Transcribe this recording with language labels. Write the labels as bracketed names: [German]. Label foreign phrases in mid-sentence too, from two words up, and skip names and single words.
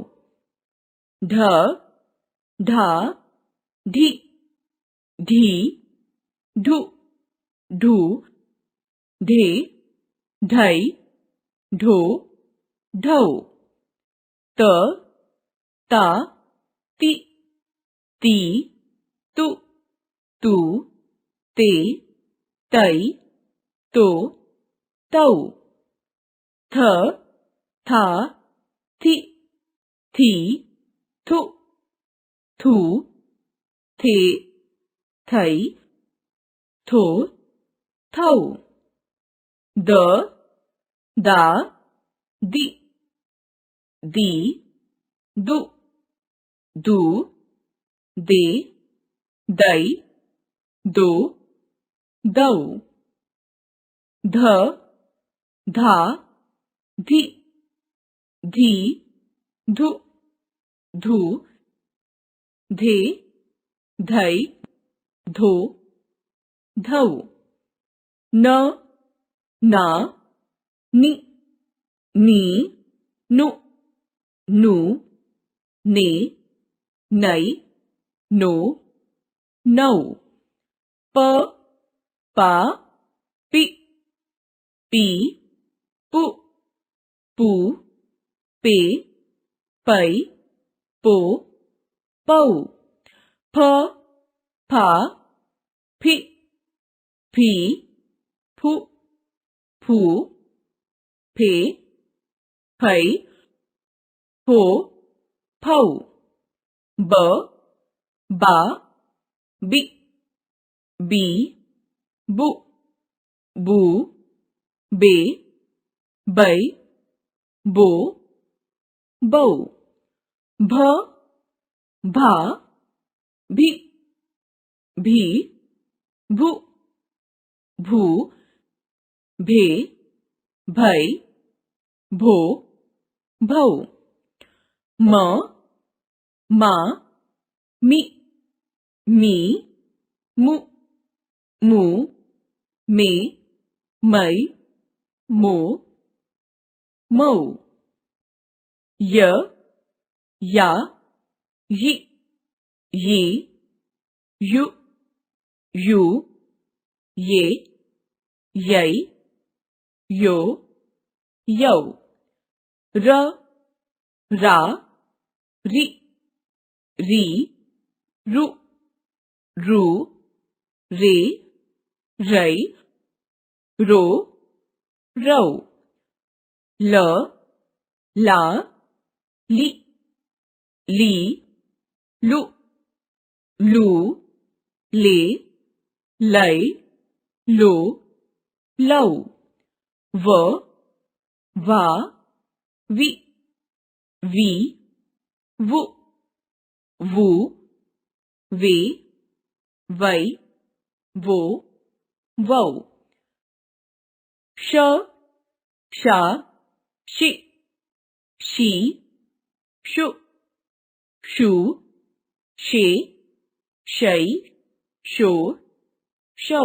[Hindi] ढ, ढा, ढी, ढी, ढू, ढू, ढे, ढई, ढो, ढौ, त, ता, ती, ती, तु, तू, ते, तई, तो, तौ, थ, था, थी, थी, थु, थू, थे, थई, थो, थौ, द, दा, दी, दी, दु, दू, दे, दई, दो, दौ, ध, धा, धी, धी, धु, धू, धे, धई, धो, धौ, न, ना, नि, नी, नु, नू, ने, नई, नो, नौ, प, पा, पी, पी, पु, पू, पे, पई, पो, पौ, फ, फा, फी, फी, फू, फू, फे, फई, फो, फौ, ब, बा, बी, बी, बु, बू, बे, बै, बो, बौ, भ, भा, भी, भी, भू, भू, भे, भई, भो, भौ, म, मा, मी, मी, मु, मू, मे, मई, मो, मौ, य, या, यी, ये, यु, यू, ये, यई, यो, यौ, र, रा, रि, री, रु, रू, रे, रै, रो, रौ, ल, ला, लि, ली, लु, लू, ले, लै, लो, लौ, व, वा, वि, वी, वु, वू, वे, वै, वो, वौ, श, शा, शि, शी, शु, शू, शे, शै, शो, शौ,